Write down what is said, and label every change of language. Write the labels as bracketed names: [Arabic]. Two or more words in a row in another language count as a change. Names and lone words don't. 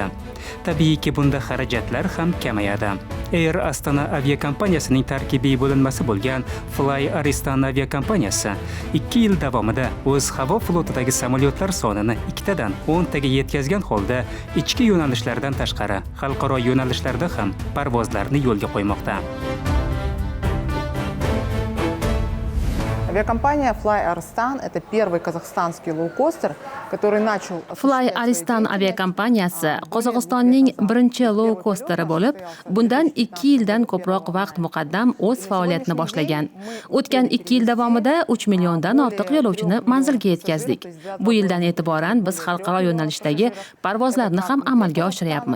[Uzbek] Tabiiyki, bunda xarajatlar ham kamayadi. Air Astana aviakompaniyasining tarkibiy bo'linmasi bo'lgan Fly Aristan aviakompaniyasi 2 yil davomida o'z havo flotidagi samolyotlar sonini 2 dan 10 taga yetkazgan holda ichki yo'nalishlardan tashqari xalqaro yo'nalishlarda ham parvozlarni yo'lga qo'ymoqda. [Russian] Авиакомпания Fly Aristan – это первый казахстанский лоукостер, который начал... [Uzbek] Fly Aristan aviakompaniyasi Qozog'istonning birinchi low-costeri bo'lib, bundan 2 yildan ko'proq vaqt muqaddam o'z faoliyatini boshlagan. O'tgan 2 yil davomida 3 milliondan ortiq yo'lovchini manzilga yetkazdik. Bu yildan e'tiboran biz xalqaro yo'nalishdagi parvozlarni ham amalga oshiryapmiz.